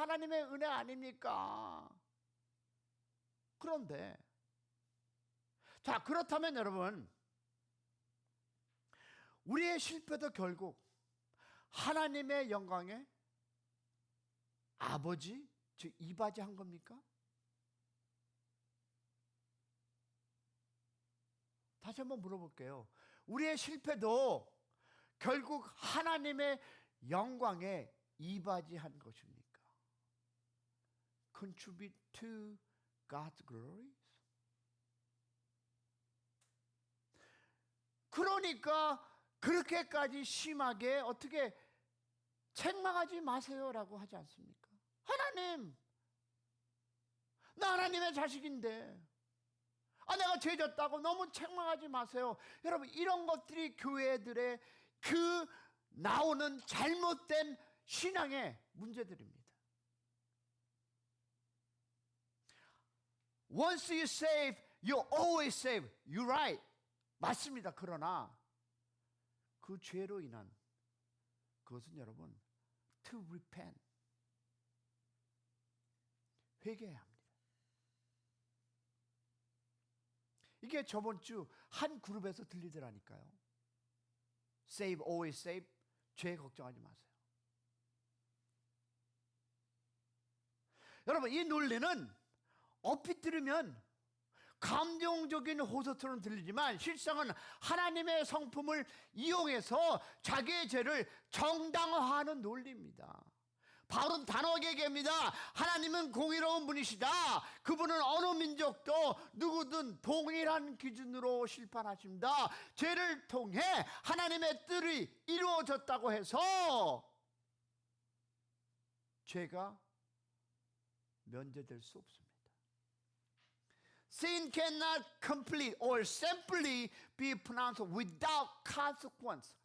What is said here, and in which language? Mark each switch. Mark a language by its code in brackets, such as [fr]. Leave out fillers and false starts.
[ko] 하나님의 은혜 아닙니까? 그런데 자, 그렇다면 여러분, 우리의 실패도 결국 하나님의 영광에 아버지, 즉 이바지한 겁니까? 다시 한번 물어볼게요. 우리의 실패도 결국 하나님의 영광에 이바지한 것입니까? [en] Contribute to God's glory? [ko] 그러니까 그렇게까지 심하게 어떻게 책망하지 마세요라고 하지 않습니까? 하나님, 나 하나님의 자식인데 내가 죄졌다고 너무 책망하지 마세요. 여러분, 이런 것들이 교회들의 그 나오는 잘못된 신앙의 문제들입니다. [en] once you save, you always save. You're right. [ko] 맞습니다. 그러나 그 죄로 인한 그것은 여러분 [en] to repent. [ko] 회개해야 합니다. 이게 저번 주 한 그룹에서 들리더라니까요. [en] Save, always save. [ko] 죄 걱정하지 마세요. 여러분, 이 논리는 얼핏 들으면 감정적인 호소처럼 들리지만 실상은 하나님의 성품을 이용해서 자기의 죄를 정당화하는 논리입니다. 바울은 단호하게 얘기합니다. 하나님은 공의로운 분이시다. 그분은 어느 민족도 누구든 동일한 기준으로 심판하십니다. 죄를 통해 하나님의 뜻이 이루어졌다고 해서 죄가 면제될 수 없습니다. [en] Sin cannot complete or simply be pronounced without consequence.